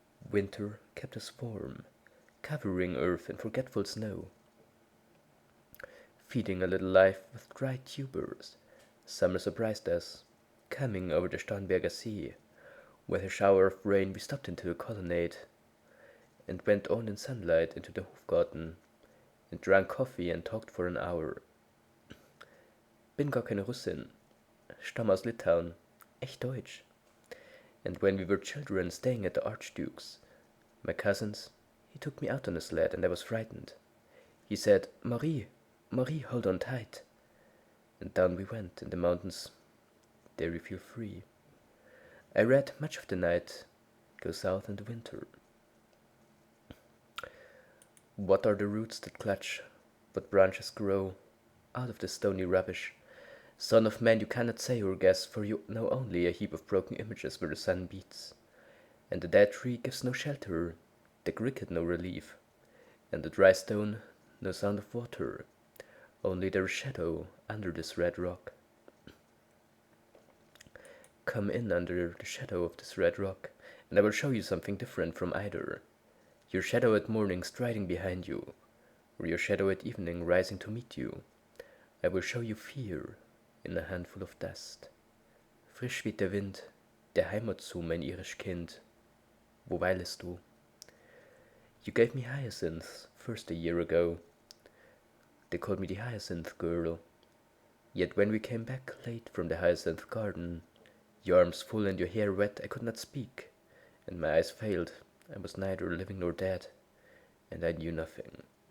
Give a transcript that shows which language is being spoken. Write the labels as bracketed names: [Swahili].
[English] Winter kept us warm, covering earth in forgetful snow, feeding a little life with dry tubers. Summer surprised us, coming over the Starnberger Sea. With a shower of rain we stepped into a colonnade, and went on in sunlight into the Hofgarten, and drank coffee and talked for an hour. [German] Bin gar keine Russin, stamm aus Litauen, echt Deutsch. [English] And when we were children staying at the Archduke's, my cousins, he took me out on a sled and I was frightened. He said, Marie, Marie, hold on tight. And down we went in the mountains. There we feel free. I read much of the night, go south in the winter. What are the roots that clutch, what branches grow out of the stony rubbish? Son of man, you cannot say or guess, for you know only a heap of broken images where the sun beats. And the dead tree gives no shelter, the cricket no relief, and the dry stone no sound of water, only there is shadow under this red rock. Come in under the shadow of this red rock, and I will show you something different from either. Your shadow at morning striding behind you, or your shadow at evening rising to meet you. I will show you fear in a handful of dust. [German] Frisch weht der Wind, der Heimat zu, mein irisch Kind. Wo weilest du? [English] You gave me hyacinths first a year ago. They called me the hyacinth girl. Yet when we came back late from the hyacinth garden, your arms full and your hair wet, I could not speak, and my eyes failed. I was neither living nor dead, and I knew nothing.